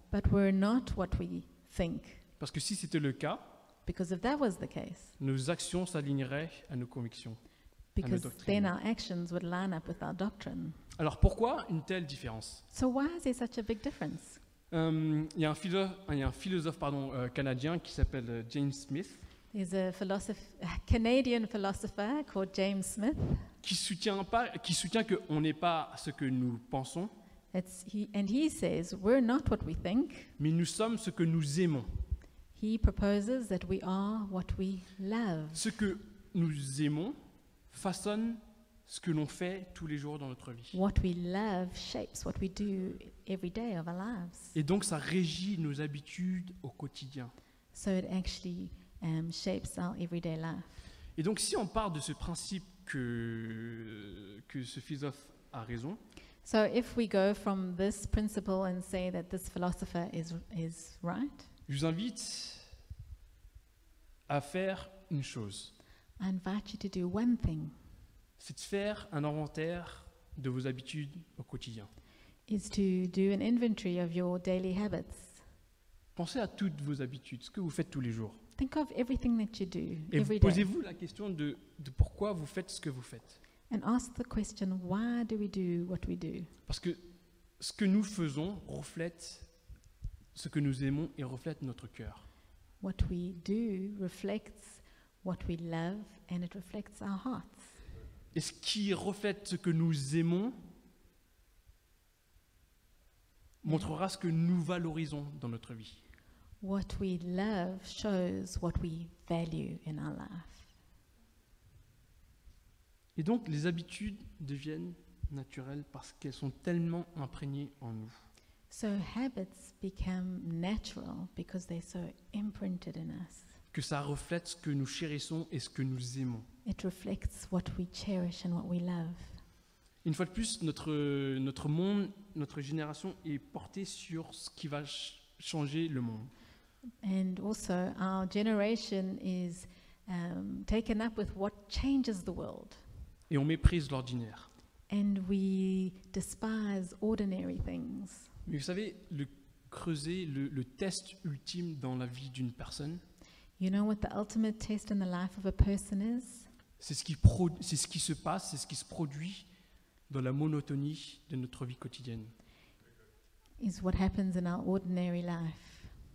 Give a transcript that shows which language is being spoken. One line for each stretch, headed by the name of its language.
English: But we're not what we think.
French: parce que si c'était le cas,
English: Because if that was the case,
French: nos actions s'aligneraient à nos convictions.
English: because doctrine. then our actions would line up with our doctrine.
French: Alors pourquoi une telle différence?
English: So why is there such a big difference?
French: Il y a un philosophe canadien qui s'appelle James Smith,
English: There's a Canadian philosopher called James Smith.
French: qui soutient qu'on n'est pas ce que nous pensons,
English: And he says we're not what we think.
French: mais nous sommes ce que nous aimons.
English: He proposes that we are what we love.
French: Ce que nous aimons façonne ce que l'on fait tous les jours dans notre vie.
English: What we love shapes what we do every day of our lives.
French: Et donc ça régit nos habitudes au quotidien.
English: So it actually shapes our everyday life.
French: Et donc si on part de ce principe que ce philosophe a raison,
English: So if we go from this principle and say that this philosopher is right,
French: je vous invite à faire une chose.
English: I invite you to do one thing,
French: C'est de faire un inventaire de vos habitudes au quotidien.
English: is to do an inventory of your daily habits.
French: Pensez à toutes vos habitudes, ce que vous faites tous les jours.
English: Think of everything that you do
French: Et
English: every day
French: posez-vous la question de pourquoi vous faites ce que vous faites.
English: and ask the question, why do we do what we do?
French: Parce que ce que nous faisons reflète ce que nous aimons et reflète notre cœur.
English: What we do reflects what we love and it reflects our hearts.
French: Et ce qui reflète ce que nous aimons montrera ce que nous valorisons dans notre vie.
English: What we love shows what we value in our life.
French: Et donc les habitudes deviennent naturelles parce qu'elles sont tellement imprégnées en nous.
English: So habits become natural because they're so imprinted in us.
French: Que ça reflète ce que nous chérissons et ce que nous aimons.
English: It reflects what we cherish and what we love.
French: Une fois de plus, notre monde, notre génération est portée sur ce qui va changer le monde.
English: And also, our generation is taken up with what changes the world.
French: Et on méprise l'ordinaire.
English: And we despise ordinary things.
French: Mais vous savez, le test ultime dans la vie d'une personne,
English: You know what the ultimate test in the life of a person is?
French: c'est ce qui se passe, c'est ce qui se produit dans la monotonie de notre vie quotidienne.
English: Is what happens in our ordinary life.